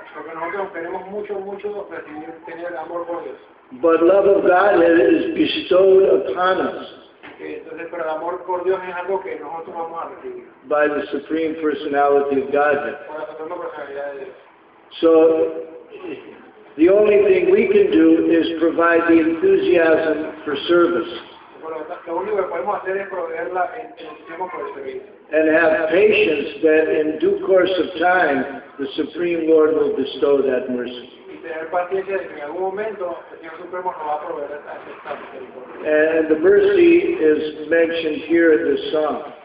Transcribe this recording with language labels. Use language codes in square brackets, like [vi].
[es] Porque nosotros queremos mucho, mucho recibir, tener amor por Dios. [en] But love of God is bestowed upon us. [es] Entonces, pero el amor por Dios es algo que nosotros vamos a recibir. [en] By the Supreme Personality of Godhead. [es] Por la Suprema Personalidad de Dios. [en] So, the only thing we can do is provide the enthusiasm for service. [es] Lo único que podemos hacer es proveerla en tiempo por el servicio. [en] And have patience that in due course of time, the Supreme Lord will bestow that mercy. And the mercy is mentioned here in this song.